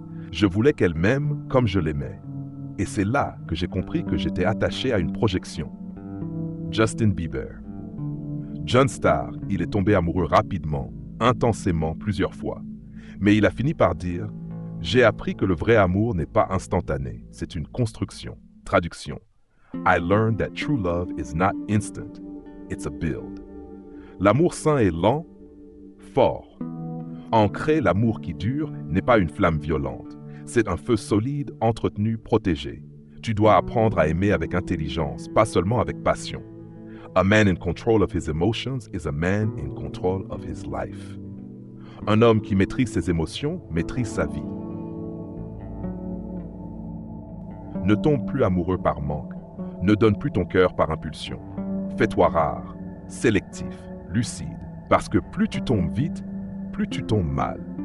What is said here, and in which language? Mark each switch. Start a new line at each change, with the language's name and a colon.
French: Je voulais qu'elle m'aime comme je l'aimais. Et c'est là que j'ai compris que j'étais attaché à une projection. » Justin Bieber. John Starr, il est tombé amoureux rapidement, intensément, plusieurs fois. Mais il a fini par dire « J'ai appris que le vrai amour n'est pas instantané, c'est une construction. » Traduction.
English: I learned that true love is not instant, it's a build.
French: L'amour sain est lent, fort. Ancré, l'amour qui dure n'est pas une flamme violente. C'est un feu solide, entretenu, protégé. Tu dois apprendre à aimer avec intelligence, pas seulement avec passion.
English: A man in control of his emotions is a man in control of his life.
French: Un homme qui maîtrise ses émotions maîtrise sa vie. Ne tombe plus amoureux par manque. Ne donne plus ton cœur par impulsion. Fais-toi rare, sélectif, lucide, parce que plus tu tombes vite, plus tu tombes mal.